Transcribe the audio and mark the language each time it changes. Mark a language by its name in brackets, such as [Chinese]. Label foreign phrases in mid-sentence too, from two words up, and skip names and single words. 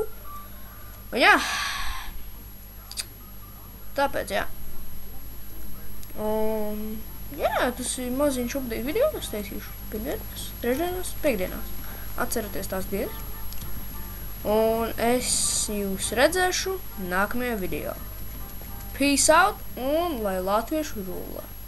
[Latvian] Un jā. Tāpēc, jā. Jā, tas ir maziņš update video, es taisīšu pirmdienās, trešdienās, piekdienās. Atcerieties tās dienas. Un es jūs redzēšu nākamajā video. [English] Peace out [Latvian] un lai latviešu rulē!